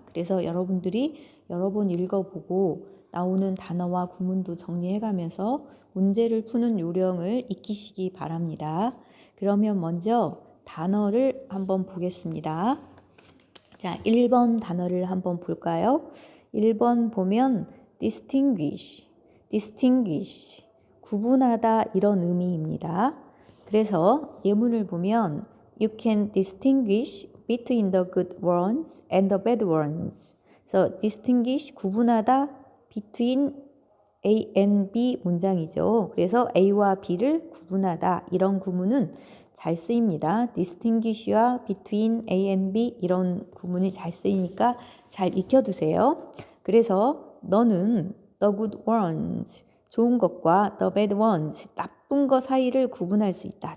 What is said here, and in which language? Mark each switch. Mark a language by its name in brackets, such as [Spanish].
[Korean] 그래서 여러분들이 여러 번 읽어보고 나오는 단어와 구문도 정리해가면서 문제를 푸는 요령을 익히시기 바랍니다. 그러면 먼저 단어를 한번 보겠습니다. 자, 1번 단어를 한번 볼까요? 1번 보면 distinguish, 구분하다 이런 의미입니다. 그래서 예문을 보면 [English] you can distinguish between the good ones and the bad ones. [Korean] 그래서 distinguish, 구분하다 [English] between A and B [Korean] 문장이죠. 그래서 A와 B를 구분하다 이런 구문은 잘 쓰입니다. distinguish와 [English] between A and B [Korean] 이런 구문이 잘 쓰이니까 잘 익혀두세요. 그래서 너는 [English] the good ones, [Korean] 좋은 것과 [English] the bad ones, [Korean] 나쁜 것 사이를 구분할 수 있다.